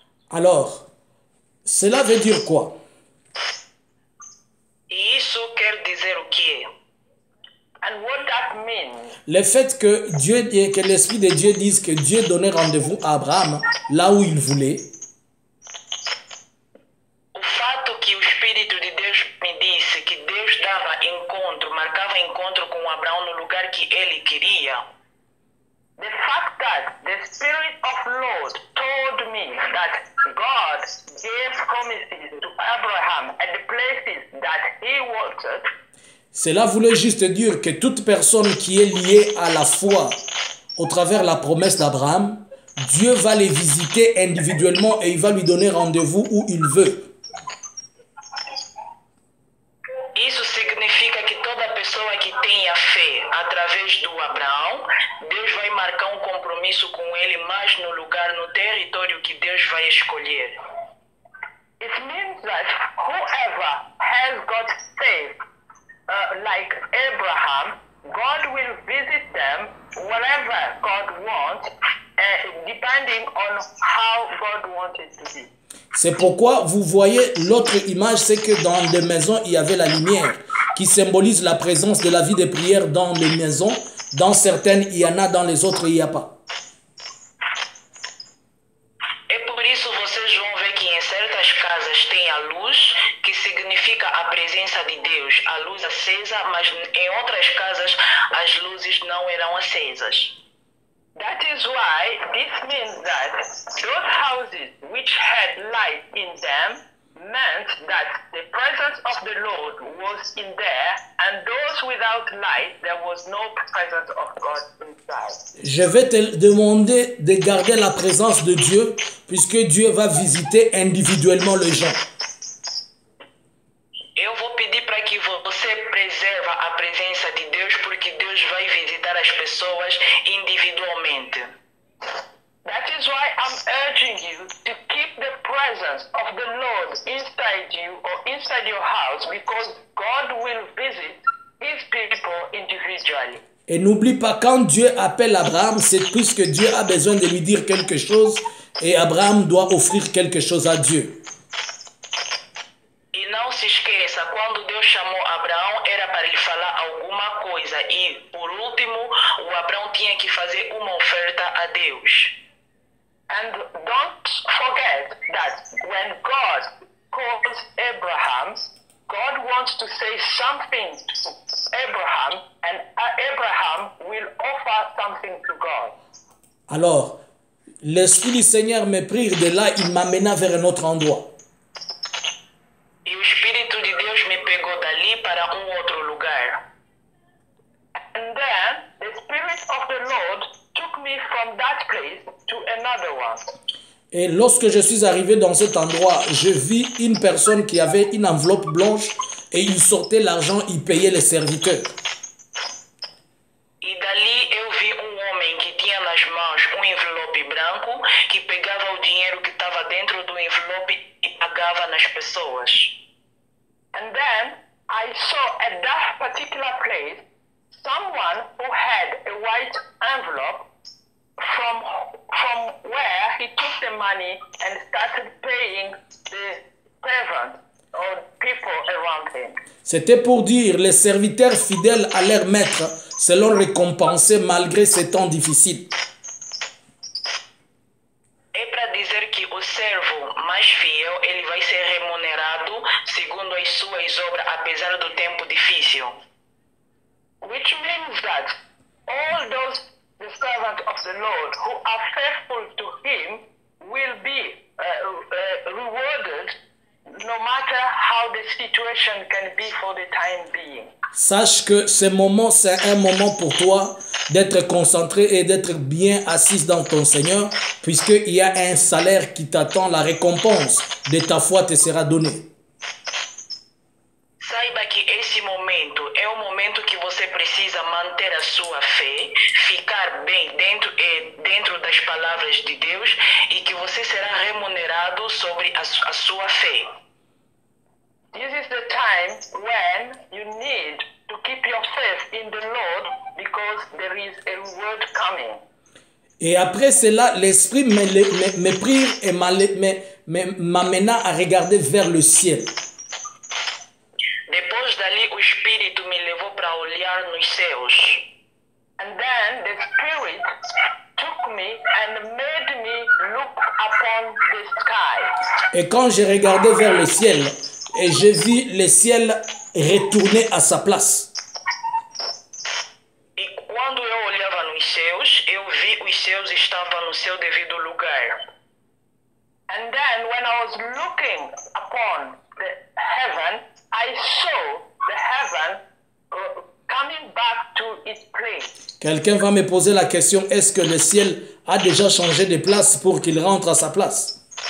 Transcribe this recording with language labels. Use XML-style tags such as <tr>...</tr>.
<fr>Alors, cela veut dire quoi?</fr> <pt>E isso quer dizer o quê?</pt> <en>And what that means?</en> <fr>Le fait que l'Esprit de Dieu dise que Dieu donnait rendez-vous à Abraham là où il voulait.</fr> <pt>O fato que o Espírito de Deus me disse que Deus marcava encontro com Abraão no lugar que ele queria.</pt> <en>The fact that the Spirit of Lord told me that God gave promises to Abraham at the places that he wanted.</en> <fr>Cela voulait juste dire que toute personne qui est liée à la foi au travers de la promesse d'Abraham, Dieu va les visiter individuellement et il va lui donner rendez-vous où il veut.</fr> <pt>Isso significa que toda pessoa que tenha fé através do Abraão, Deus vai marcar um compromisso com ele, mas no lugar, no território que Deus vai escolher.</pt> <en>It means that whoever has got faith, like Abraham, God will visit them wherever God wants, depending on how God wanted to be.</en> <fr>C'est pourquoi vous voyez l'autre image, c'est que dans des maisons, il y avait la lumière qui symbolise la présence de la vie de prière dans les maisons. Dans certaines, il y en a, dans les autres, il n'y a pas.</fr> <pt>É por isso vocês vão ver que em certas casas tem a luz, que significa a presença de Deus, a luz acesa, mas em outras casas as luzes não eram acesas.</pt> <en>That is why this means that those houses which had light in them meant that the presence of the Lord was in there, and those without light, there was no presence of God inside.</en> <fr>Je vais te demander de garder la présence de Dieu, puisque Dieu va visiter individuellement les gens.</fr> <pt>Eu vou pedir para que você preserva a presença de Deus, porque Deus vai visitar as pessoas individualmente.</pt> <en>That is why I'm urging you to keep the presence of the Lord inside you or inside your house, because God will visit his people individually.</en> <fr>Et n'oublie pas, quand Dieu appelle Abraham, c'est puisque Dieu a besoin de lui dire quelque chose et Abraham doit offrir quelque chose à Dieu.</fr> <pt>E não se esqueça, quando Deus chamou Abraão, era para ele falar alguma coisa. E, por último, o Abraão tinha que fazer uma oferta a Deus.</pt> <en>And don't forget that when God calls Abraham, God wants to say something to Abraham, and Abraham will offer something to God.</en> <fr>Alors, l'Esprit du Seigneur me prit de là, il m'amena vers un autre endroit.</fr> <pt>E o Espírito de Deus me pegou dali para outro lugar.</pt> <en>And then the Spirit of the Lord took me from that place to another one.</en> <fr>Et lorsque je suis arrivé dans cet endroit, je vis une personne qui avait une enveloppe blanche et il sortait l'argent, il payait les serviteurs.</fr> <pt>E dali eu vi homem que tinha nas mãos envelope branco, que pegava o dinheiro que estava dentro do envelope e pagava nas pessoas.</pt> <en>And then I saw at that particular place someone who had a white envelope from where he took the money and started paying the servants or people around him.</en> <fr>C'était pour dire, les serviteurs fidèles à leur maître seront récompensés malgré ces temps difficiles.</fr> <pt>É para dizer que o servo mais fiel, ele vai ser remunerado segundo as suas obras, apesar do tempo difícil.</pt> <en>Which means that all those the servants of the Lord who are faithful to Him will be rewarded, no matter how the situation can be for the time being.</en> <fr>Sache que ce moment, c'est un moment pour toi d'être concentré et d'être bien assis dans ton Seigneur, puisqu'il y a un salaire qui t'attend, la récompense de ta foi te sera donnée.</fr> <pt>Saiba que esse momento é o momento que você precisa manter a sua fé, ficar bem dentro das palavras de Deus e que você será remunerado sobre a sua fé.</pt> <en>This is the time when you need to keep your faith in the Lord because there is a reward coming.</en> <fr>Et après cela, l'Esprit me prit et m'amena à regarder vers le ciel.</fr> <pt>Depois dali, o Espírito me levou para olhar nos céus.</pt> <en>And then the Spirit took me and made me look upon the sky.</en> <fr>Et quand j'ai regardé vers le ciel, et j'ai vu le ciel retourner à sa place.</fr> <pt>E quando eu olhava nos céus, eu vi os céus estavam no seu devido lugar.</pt> <en>And then when I was looking upon the heaven, I saw the heaven coming back to its place.</en> <fr>Quelqu'un va me poser la question, est-ce que le ciel a déjà changé de place pour qu'il rentre à sa place?</fr>